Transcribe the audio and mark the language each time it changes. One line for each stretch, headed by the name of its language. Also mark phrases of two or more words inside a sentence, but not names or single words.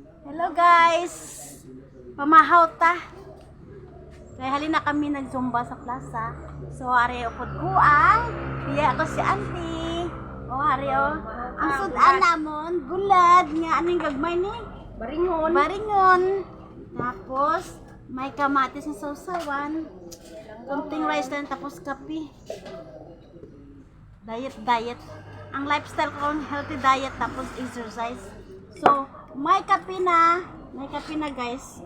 English: Hello guys!
Hiligaynon: Pamahaw ta. Kaya halina kami nag-zumba sa plaza. So, ari upod ko ang biya ako si auntie. O, ari o. Ang sudan namon, bulad. Nga, anong gagmay ni? Baringon. Baringon. Tapos, may kamatis na sausawan. Kunting rice lang, tapos kape. Diet. Ang lifestyle ko,
English: healthy diet,
Hiligaynon: tapos exercise. So, may kape na guys.